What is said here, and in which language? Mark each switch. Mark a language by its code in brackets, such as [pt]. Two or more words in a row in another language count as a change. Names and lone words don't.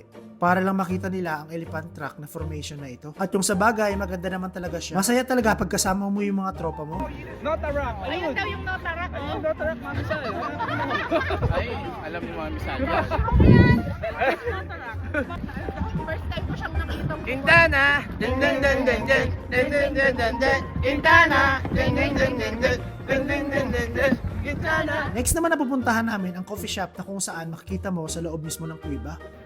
[tl] Para lang makita nila ang Elephant Rock na formation na ito. At yung sa bagay, maganda naman talaga siya. Masaya talaga pag kasama mo yung mga tropa mo. Notarak. Ayun daw yung notarak, oh. Notarak, Mami Sa. Ay, alam ni Mami Sa. [en] First time [tl] ko siyang nakita. Quintana. Dun dun dun dun dun. Dun dun dun dun dun. Quintana. Dun dun dun dun dun. Dun dun dun dun dun. Quintana. Next naman na pupuntahan namin ang [en] coffee shop [tl] na kung saan makikita mo sa loob mismo ng kuweba.